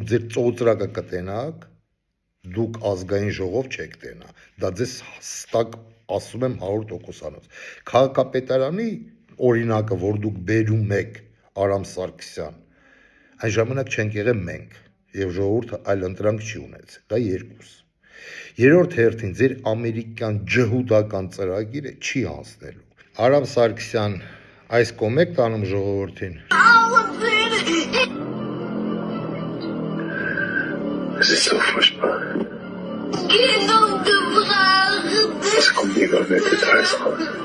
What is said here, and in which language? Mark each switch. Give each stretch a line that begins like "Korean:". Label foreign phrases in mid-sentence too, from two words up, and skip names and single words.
Armenian: ձեր ծոծրակը կտենաք, դուք ազգային ժողով չեք տենա, դա ձեզ հստակ ասում եմ 100%-անոց։ Քաղաքապետարանի օրինակը, որ դուք բերում եք Արամ Սարգսյան, այն ժամանակ չենք եղել մենք, եւ ժողովուրդը այլ ընտրանք չի ունեցել, դա երկուս։ Երրորդ հերթին ձեր ամերիկյան ջհուդական ծրագիրը չի անցնելու։ Արամ Սարգսյան, այս կողմ եք տանում ժողովրդին։
German: Es ist so furchtbar. Es kommt lieber mehr Details raus.